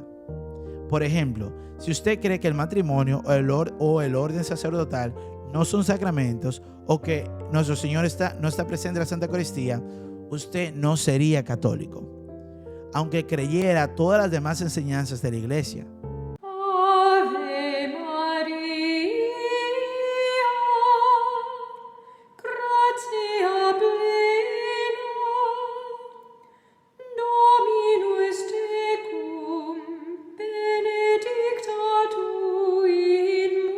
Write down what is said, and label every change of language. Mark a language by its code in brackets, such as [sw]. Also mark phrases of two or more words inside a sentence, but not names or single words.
[es] Por ejemplo, si usted cree que el matrimonio o el orden sacerdotal no son sacramentos, o que nuestro Señor no está presente en la Santa Eucaristía, usted no sería católico, aunque creyera todas las demás enseñanzas de la Iglesia. [la] Ave Maria, gratia plena, Dominus tecum, benedicta tu in